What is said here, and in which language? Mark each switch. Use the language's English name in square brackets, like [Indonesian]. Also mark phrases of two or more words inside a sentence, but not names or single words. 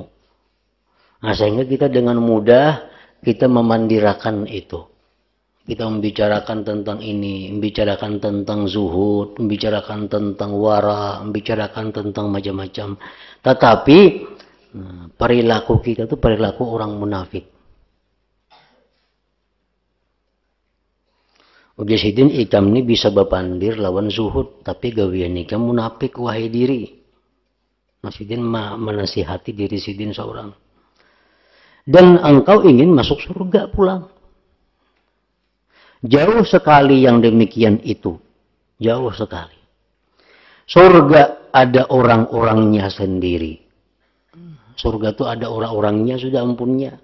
[Indonesian] Nah, sehingga kita dengan mudah kita memandirakan itu. Kita membicarakan tentang ini, membicarakan tentang zuhud, membicarakan tentang wara, membicarakan tentang macam-macam. Tetapi perilaku kita itu perilaku orang munafik. [Banjar] Udah sidin ikam ini bisa bapandir lawan zuhud, tapi gawian ikam munafik wahai diri. Sidin menasihati diri sidin seorang. [Indonesian] Dan engkau ingin masuk surga pulang. Jauh sekali yang demikian itu. Jauh sekali. Surga ada orang-orangnya sendiri. [Banjar] Surga itu ada orang-orangnya, sudah ampunnya.